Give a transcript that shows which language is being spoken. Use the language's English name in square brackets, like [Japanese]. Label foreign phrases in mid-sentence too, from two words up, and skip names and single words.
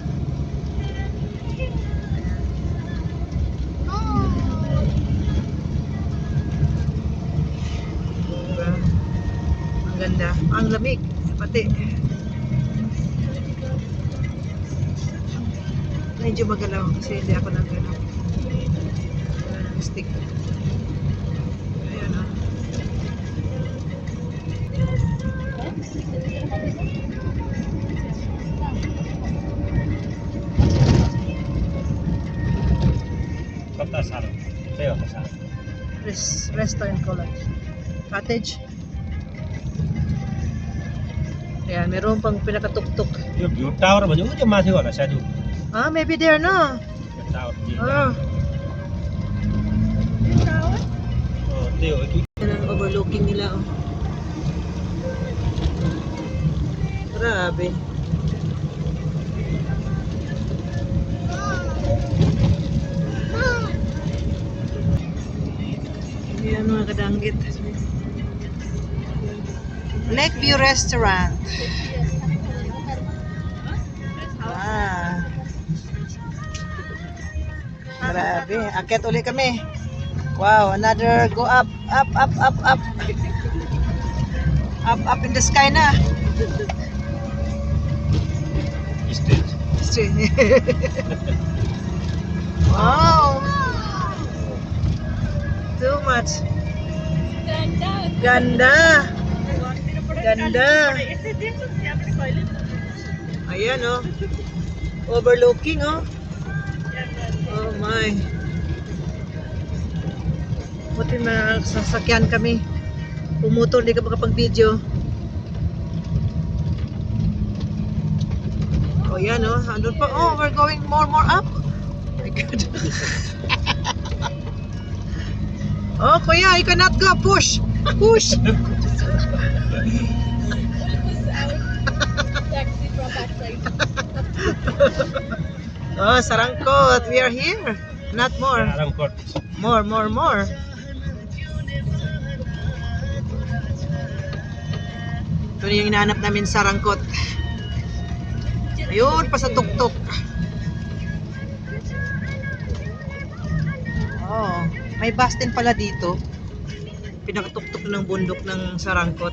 [Filipino] Diba? Ang ganda. Ang lamig. Pati. Medyo magalaw kasi hindi ako nagalaw. Stick. Ayan o. [Nepali] कता साह्रो त्यही हो त साह्रो [English] Restaurant college. Cottage. [Filipino] Ayan, meron pang pinakatuktok. [Nepali] यो भ्यू टावर भन्यो उ त्यो माथि होला सायद उ [English] Ah, maybe there, no? [Nepali] त्यो टावर Ah. त्यही हो कि [Filipino] Yan ang overlooking nila, oh. Grabe. Yan mga kadanggit. Lakeview Restaurant. Ah. Grabe. Akyat uli kami. [English] Wow, another go up. Up. Up in the sky na. स्टेज Wow. Too much. [Filipino] Ganda. Ayan, oh. [English] Overlooking, oh. Oh my. [Filipino] Buti na sasakyan kami. Pumutol, hindi ka makapag-video. Oh, yan, oh. Andun pa. [English] Oh, we're going more up. Oh my God. Oh, kuya, you cannot go. Push. Taxi from backside. Oh, Sarangkot. We are here. Not more. [Nepali] आरामकोट [English] More. [Filipino] Ito yung hinahanap namin, Sarangkot. Ayun, pa sa tuktok. Oh, may bus din pala dito. Pinakatuktok ng bundok ng Sarangkot.